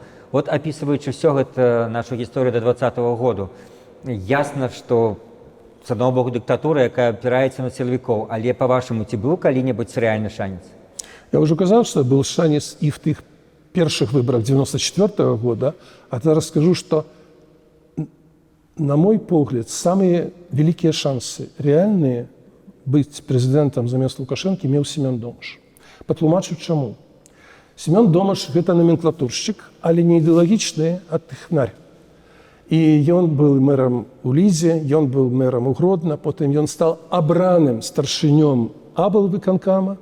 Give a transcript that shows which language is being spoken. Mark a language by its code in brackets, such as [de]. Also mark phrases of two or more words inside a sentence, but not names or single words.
[be] Вот апісваючы ўсё гэта нашу гісторыю да 2020 году, ясна, што з аднаго боку дыктатура, якая апіраецца на сілавікоў, але па-вашаму, ці быў калі-небудзь рэальны шанец? Я ўжо казаў, што быў шанец і в тых першых выборах [ru] 94-го года, [be] а зараз [ru] скажу, что, на мой погляд, самые великие шансы реальные быть президентом замест Лукашенко имел Семен Домаш. [be] Патлумачу чаму. Семен Домаш – [ru] это номенклатурщик, [be] але не ідэалагічны, а тэхнарь. І ён быў мэрам у Лідзе, ён быў мэрам у Гродна, потым ён стал абраным старшынём аблвыканкама.